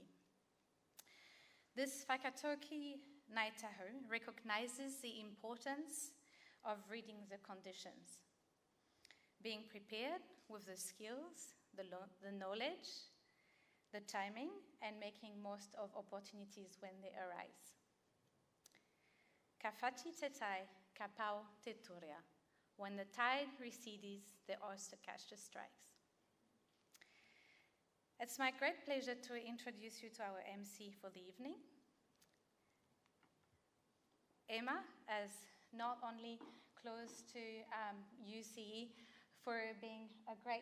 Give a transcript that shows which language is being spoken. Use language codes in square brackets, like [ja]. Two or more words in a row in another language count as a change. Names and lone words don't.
[en] This whakatoki Ngāi Tahu recognizes the importance of reading the conditions, being prepared with the skills, the knowledge, the timing, and making most of opportunities when they arise. [mi] Ka whati te tai, ka pau te torea. [en] When the tide recedes, the oyster catcher strikes. It's my great pleasure to introduce you to our MC for the evening. Emma, as not only close to UCE for being a great